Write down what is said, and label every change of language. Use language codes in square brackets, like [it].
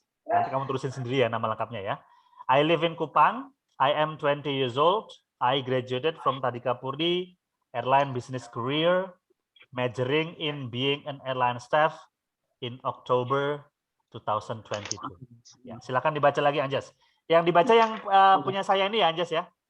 [id] Nanti kamu tulisin sendiri ya nama lengkapnya ya. [en] I live in Kupang. I am 20 years old. I graduated from Tadika Puri Airline Business Career, majoring in being an airline staff in October 2022. [id] Ya, silakan dibaca lagi Anjas. Yang dibaca yang punya saya ini ya Anjas ya.